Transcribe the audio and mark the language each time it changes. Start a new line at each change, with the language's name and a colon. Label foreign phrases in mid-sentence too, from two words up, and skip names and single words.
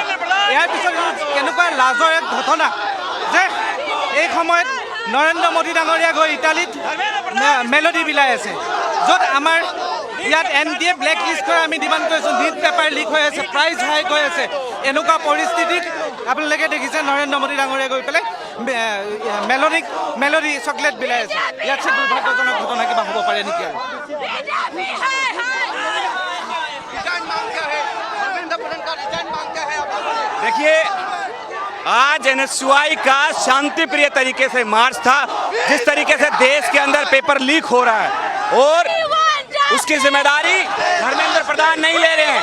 Assamese: ইয়াৰ পিছত কেনেকুৱা লাজৰ এক ঘটনা যে এই সময়ত নৰেন্দ্ৰ মোদী ডাঙৰীয়া গৈ ইটালীত মেলোডি বিলাই আছে, য'ত আমাৰ ইয়াত NDA
English: black list
Assamese: কৰি আমি ডিমাণ্ড কৰিছোঁ। নীট
English: paper leak
Assamese: হৈ আছে,
English: price hike
Assamese: হৈ আছে। এনেকুৱা পৰিস্থিতিত আপোনালোকে দেখিছে নৰেন্দ্ৰ মোদী ডাঙৰীয়া গৈ পেলাই মেলোডি চকলেট বিলাই আছে। ইয়াত চে দুৰ্ভাগ্যজনক ঘটনা কিবা হ'ব পাৰে নেকি? আৰু
Hindi: देखिए, आज NSY का शांति प्रिय तरीके से मार्च था। जिस तरीके से देश के अंदर
English: paper leak
Hindi: हो रहा है और उसकी जिम्मेदारी धर्मेंद्र प्रधान नहीं ले रहे हैं।